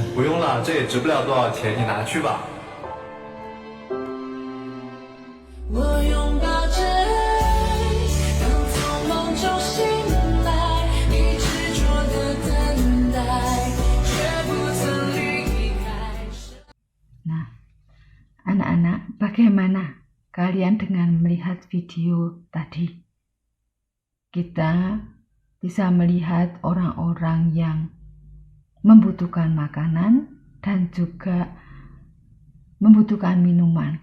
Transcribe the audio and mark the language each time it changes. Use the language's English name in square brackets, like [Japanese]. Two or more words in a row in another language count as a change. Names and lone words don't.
[Chinese] 不用了，这也值不了多少钱，你拿去吧。我拥抱着爱，刚从梦中醒来，你执着的等待，却不曾离开。 [Indonesian] Nah, anak-anak, bagaimana kalian dengan melihat video tadi? Kita bisa melihat orang-orang yang membutuhkan makanan dan juga membutuhkan minuman.